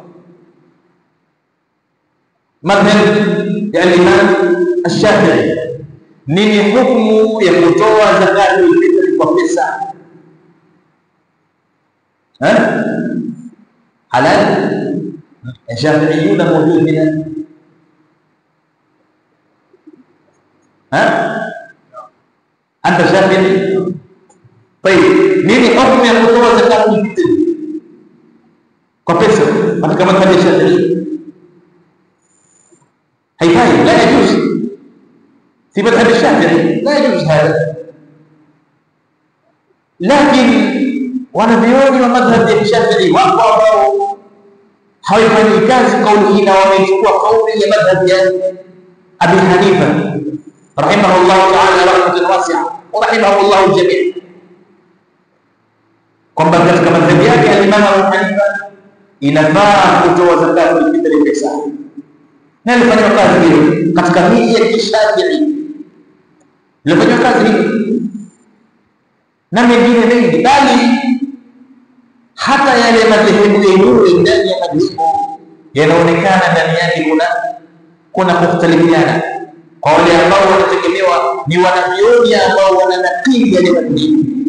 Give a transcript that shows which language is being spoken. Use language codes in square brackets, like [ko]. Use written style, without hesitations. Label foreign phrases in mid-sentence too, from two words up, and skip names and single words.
[sw] Madhhab ya Imam Ash-Shafi'i, nini hukumu ya kutoa zakatul fitri kwa pesa? Halal? [ar] شافعيون موجود هنا. أنت شافعي؟ [sw] طيب nini hukumu ya kutoa zakatul fitri kwa pesa katika madhhabi ya Shafi'i? haifai, [ar] لا يجوز. في مذهب الشافعي لا يجوز هذا. [sw] لكن wanavyoni wa madhhabi ya Shafi'i wapo ambao hawaifanyi kazi kauli hii na wamechukua kauli ya madhhabi ya Abi Hanifa [ar] رحمه الله تعالى رحمة واسعة ورحمه الله الجميع', [sw] kwamba katika madhhabi yake al-Imam Abu Hanifa inafaa kutoa zakatul fitri pesa. Na alifanya kazi hiyo katika hii ya Shafi'i, alifanya kazi hiyo na mengine mengi, bali hata yale madhehebu yenyewe ndani ya madhehebu yanaonekana ndani yake kuna kukhtalifiana kwa wale ambao wanategemewa ni wanavyoni ambao wananakili yale madhehebu.